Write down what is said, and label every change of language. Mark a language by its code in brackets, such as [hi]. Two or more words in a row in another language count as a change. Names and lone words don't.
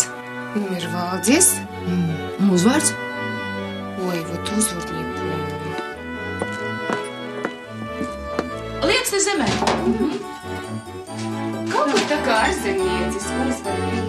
[lv] Ir Valdzies. Uzvārds? [ru] Ой, вот uzvārds не помню. [lv] Liec te zemē. Kaut kā tā kā ārzemniecis uzvārds.